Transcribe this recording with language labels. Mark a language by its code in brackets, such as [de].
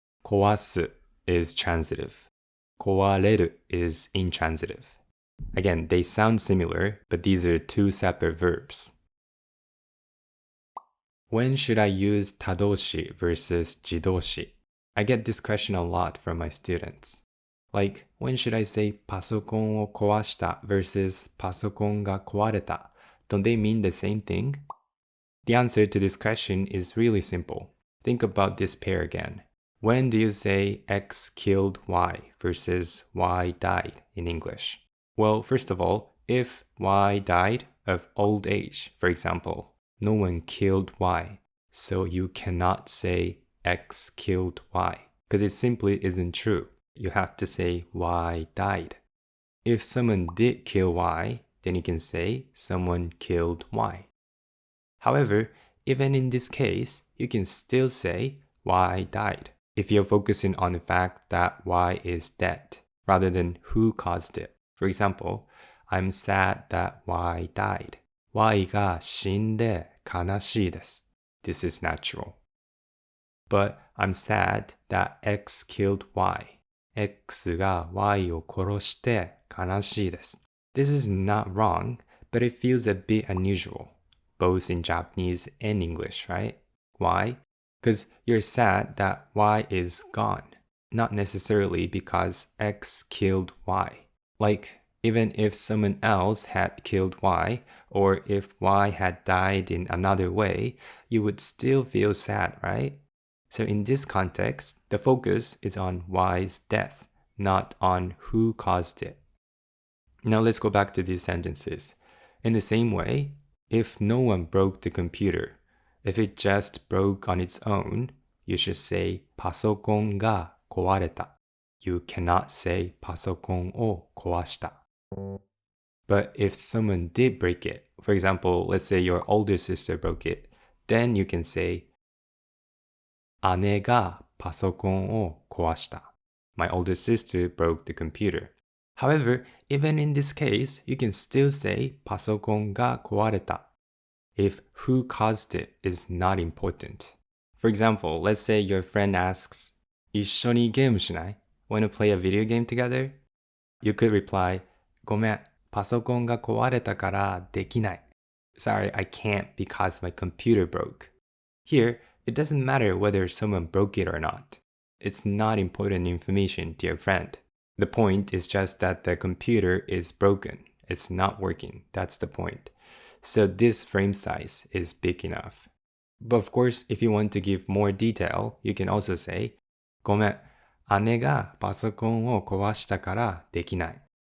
[en] 壊す is transitive. 壊れる is intransitive. Again, they sound similar, but these are two separate verbs. When should I use 他動詞 versus 自動詞? I get this question a lot from my students. Like, when should I say [ja] パソコンを壊した [en] versus [ja] パソコンが壊れた? [en] Don't they mean the same thing? The answer to this question is really simple. Think about this pair again. When do you say X killed Y versus Y died in English? Well, first of all, if Y died of old age, for example, no one killed Y, so you cannot say X killed Y, because it simply isn't true. You have to say Y died. If someone did kill Y, then you can say someone killed Y. However, even in this case, you can still say Y died if you're focusing on the fact that Y is dead, rather than who caused it. For example, I'm sad that Y died. [ja] Y が死んで悲しいです. [en] This is natural. But I'm sad that X killed Y. [ja] X が Y を殺して悲しいです。 [en] This is not wrong, but it feels a bit unusual, both in Japanese and English, right? Why? Because you're sad that Y is gone, not necessarily because X killed Y. Like, even if someone else had killed Y, or if Y had died in another way, you would still feel sad, right? So in this context, the focus is on Y's death, not on who caused it. Now let's go back to these sentences. In the same way, if no one broke the computer, if it just broke on its own, you should say [ja] パソコンが壊れた. [en] You cannot say [ja] パソコンを壊した. [en] But if someone did break it, for example, let's say your older sister broke it, then you can say [ja] 姉がパソコンを壊した. [en] My older sister broke the computer. However, even in this case, you can still say [ja] パソコンが壊れた [en] if who caused it is not important. For example, let's say your friend asks, [ja] 一緒にゲームしない? [en] Want to play a video game together? You could reply, [ja] ごめん、パソコンが壊れたからできない. [en] Sorry, I can't because my computer broke. Here, it doesn't matter whether someone broke it or not. It's not important information, dear friend. The point is just that the computer is broken. It's not working. That's the point. So this frame size is big enough. But of course, if you want to give more detail, you can also say, [ja] ごめん、姉がパソコンを壊したからできない.